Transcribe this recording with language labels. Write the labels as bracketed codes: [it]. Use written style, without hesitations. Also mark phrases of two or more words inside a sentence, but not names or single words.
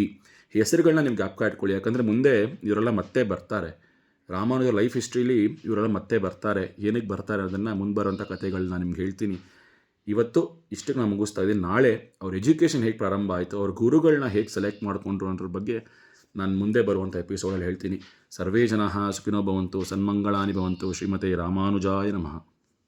[kn] ಹೆಸರುಗಳನ್ನ ನಿಮ್ಗೆ ಜ್ಞಾಪಕ ಇಟ್ಕೊಳ್ಳಿ, ಯಾಕಂದರೆ ಮುಂದೆ ಇವರೆಲ್ಲ ಮತ್ತೆ ಬರ್ತಾರೆ. ರಾಮಾನುಜರ [en] life historyಲಿ [kn] ಇವರೆಲ್ಲ ಮತ್ತೆ ಬರ್ತಾರೆ. ಏನಕ್ಕೆ ಬರ್ತಾರೆ ಅದನ್ನು ಮುಂದೆ ಬರೋಂಥ ಕಥೆಗಳನ್ನ ನಿಮ್ಗೆ ಹೇಳ್ತೀನಿ. ಇವತ್ತು ಇಷ್ಟಕ್ಕೆ ನಾನು ಮುಗಿಸ್ತಾ ಇದ್ದೀನಿ. ನಾಳೆ ಅವ್ರ ಎಜುಕೇಷನ್ ಹೇಗೆ ಪ್ರಾರಂಭ ಆಯಿತು, ಅವ್ರ ಗುರುಗಳನ್ನ ಹೇಗೆ ಸೆಲೆಕ್ಟ್ ಮಾಡಿಕೊಂಡ್ರು ಅನ್ನೋದ್ರ ಬಗ್ಗೆ ನಾನು ಮುಂದೆ ಬರುವಂಥ ಎಪಿಸೋಡಲ್ಲಿ ಹೇಳ್ತೀನಿ. [sa] ಸರ್ವೇ ಜನಃ ಸುಖಿನೋ ಭವಂತು, ಸನ್ಮಂಗಳಾನಿ ಭವಂತು. ಶ್ರೀಮತೆ ರಾಮಾನುಜಾಯ ನಮಃ.